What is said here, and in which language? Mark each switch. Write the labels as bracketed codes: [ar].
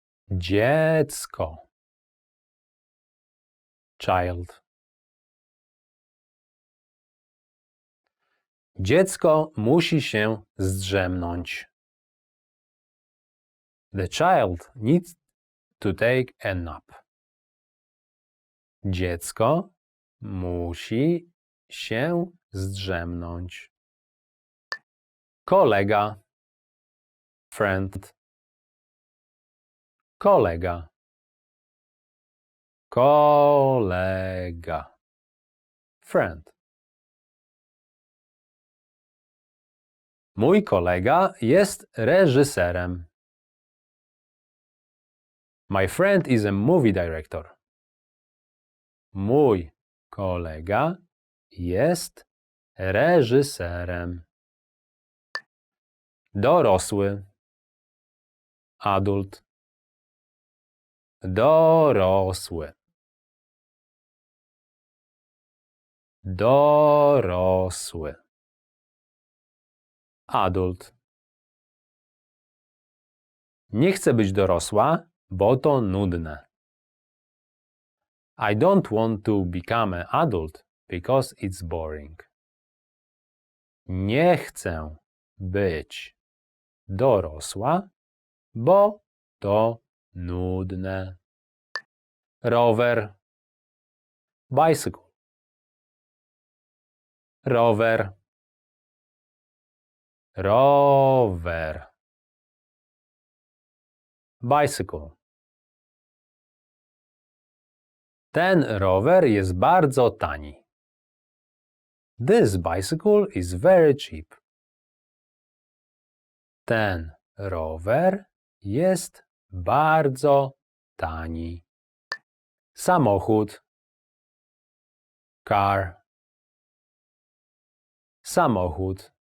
[pl] Dziecko. [en] Child. [pl] Dziecko musi się zdrzemnąć. [en] The child needs to take a nap. [pl] Dziecko musi się zdrzemnąć. Kolega. Friend. kolega, kolega, friend. Mój kolega jest reżyserem. [en] My friend is a movie director. [pl] Mój kolega jest reżyserem. Dorosły. Adult. Dorosły. Dorosły. [en] Adult. [pl] Nie chcę być dorosła, bo to nudne. [en] I don't want to become an adult because it's boring. [pl] Nie chcę być dorosła, bo to nudne. Rower. Bicycle. Rower. Rower. [en] Bicycle. [pl] Ten rower jest bardzo tani. [en] This bicycle is very cheap. [pl] Ten rower jest bardzo tani. Samochód. Car. Samochód.